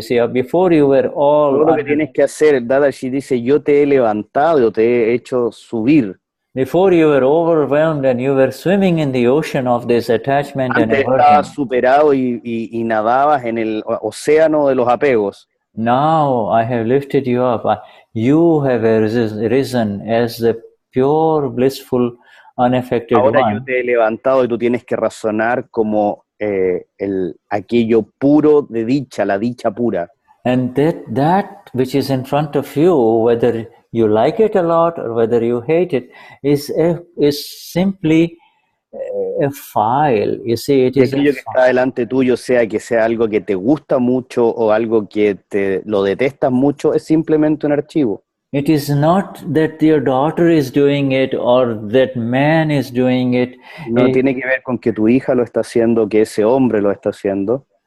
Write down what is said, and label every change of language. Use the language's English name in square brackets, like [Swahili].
[English] You see, before you were all... [Spanish] Todo lo que tienes que hacer, Dadashri dice, yo te he levantado, yo te he hecho subir. [English] Before you were overwhelmed and you were swimming in the ocean of this attachment and aversion. [Spanish] Antes estabas superado y nadabas en el océano de los apegos. [English] Now I have lifted you up. You have risen as the pure, blissful, unaffected [Spanish] Ahora [English] one. [Spanish] Yo te he levantado y tú tienes que razonar como aquello puro de dicha, la dicha pura. [English] And that which is in front of you, whether you like it a lot or whether you hate it, is simply a file. You see, it is [Spanish] aquello que está delante tuyo, sea que sea algo que te gusta mucho o algo que lo detestas mucho, es simplemente un archivo. [English] It is not that your daughter is doing it or that man is doing it. [Spanish] No tiene que ver con que tu hija lo está haciendo, que ese hombre lo está haciendo.